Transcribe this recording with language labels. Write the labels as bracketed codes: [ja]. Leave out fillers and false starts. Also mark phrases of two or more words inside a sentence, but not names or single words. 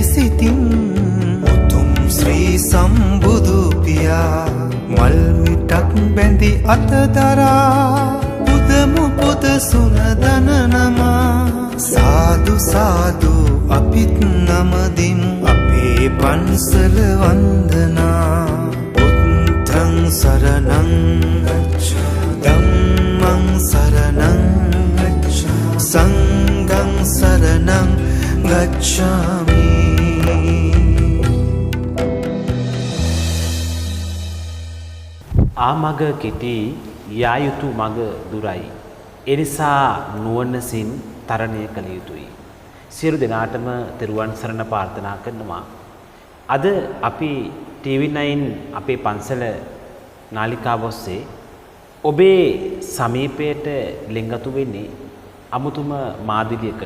[si] සිතින් උතුම් ශ්‍රී සම්බුදු පියා මල් මිටක් බැඳි අතදරා පුදමු පුද සුනදන නමා සාදු සාදු අපිත් නමදිමු අපේ පන්සල වන්දනා [pi] බුද්ධං සරණං ධම්මං සරණං සංඝං සරණං ගච්ඡාමි. [si] ආමග කෙටි යා යුතු මග දුරයි. එනිසා නුවණසින් තරණය කළ යුතුයි. සියලු දෙනාටම තෙරුවන් සරණ ප්‍රාර්ථනා කරනවා. අද අපි TV9 අපේ පන්සල නාලිකාව ඔස්සේ ඔබේ සමීපයට ලෙන්ගතු වෙන්නේ අමුතුම මාදිලියකට.